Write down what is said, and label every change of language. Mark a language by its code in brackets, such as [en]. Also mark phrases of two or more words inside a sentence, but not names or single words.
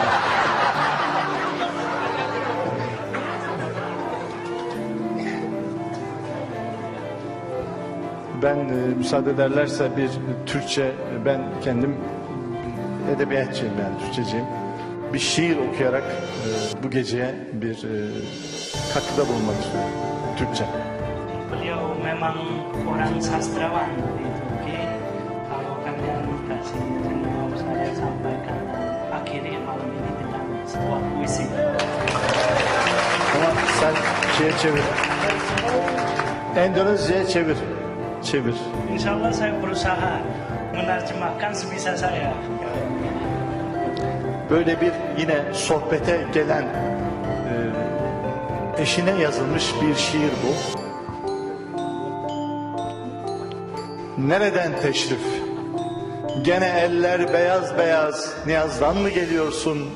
[tr] Ben müsaade ederlerse bir Türkçe, ben kendim edebiyatçıyım yani Türkçeciyim. Bir şiir okuyarak bu geceye bir katkıda bulunmak istiyorum. Türkçe. [id] Beliau memang orang sastrawan di Turki. Kalau kalian kasih mau saya sampaikan akhiri malam ini dengan sebuah puisi. [tr] Ama sen şeye çevir. Endonezya'ya çevir. Çevir. [id] Insyaallah saya berusaha menerjemahkan sebisa saya. [tr] Böyle bir yine sohbete gelen eşine yazılmış bir şiir bu. Nereden teşrif? Gene eller beyaz beyaz, Niyaz'dan mı geliyorsun?